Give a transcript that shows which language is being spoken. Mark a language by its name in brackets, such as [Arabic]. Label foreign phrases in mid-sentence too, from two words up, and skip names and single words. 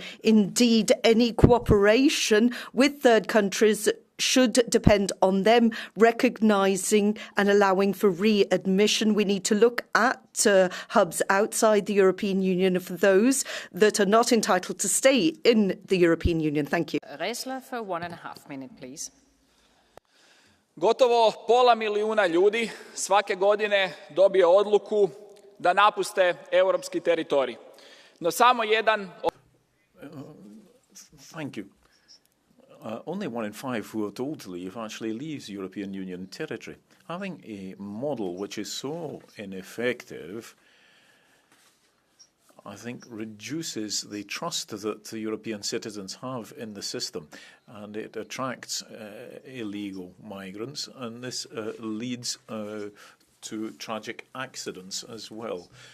[English] Indeed, any cooperation with third countries should depend on them recognising and allowing for readmission. We need to look at hubs outside the European Union for those that are not entitled to stay in the European Union. Thank you. Reisler for 1.5 minutes, please. [Croatian] Gotovo 500 milijuna ljudi svake godine dobije odluku da napuste europski teritorij. No samo jedan... [English] Thank you. Only 1 in 5 who are told to leave actually leaves European Union territory. Having a model which is so ineffective, I think, reduces the trust that the European citizens have in the system, and it attracts illegal migrants, and this leads to tragic accidents as well.